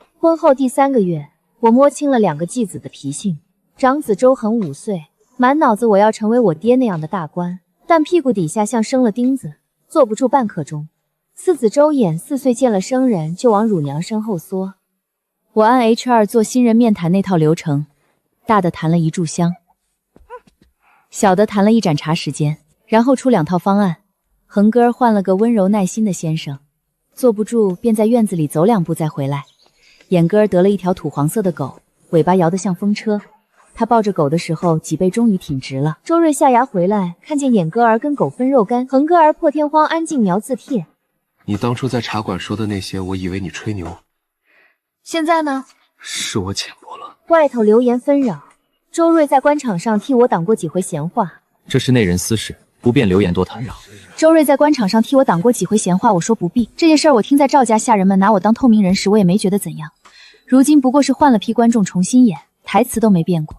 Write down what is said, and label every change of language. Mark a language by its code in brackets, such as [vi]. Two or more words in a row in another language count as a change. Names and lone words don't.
[zh] 婚後第3個月，我摸清了2個继子的脾性。长子周恆5歲， 滿腦子我要成為我爹那樣的大官，但屁股底下像生了釘子，坐不住半刻鐘。四子周衍4歲見了生人就往乳娘身後縮。我按 H2 做新人面談那套流程，大的談了1炷香，小的談了1盏茶时間，然後出2套方案。橫哥換了個溫柔耐心的先生，坐不住便在院子裡走2步再回來。眼哥得了一條土黃色的狗，尾巴搖得像風車。他抱着狗的時候，脊背終於挺直了。周瑞下牙回来，看見眼哥兒跟狗分肉干，橫哥兒破天荒安靜描字帖。你当初在茶馆說的那些，我以為你吹牛。現在呢？是我淺薄了。外頭流言紛擾，周瑞在官場上替我擋過幾回閒話。這是內人私事，不便流言多談。周瑞在官場上替我擋過幾回閒話，我說不必。這件事兒我聽在趙家下人們拿我當透明人時，我也沒覺得怎樣。如今不過是換了批觀眾重新演，台詞都沒變過。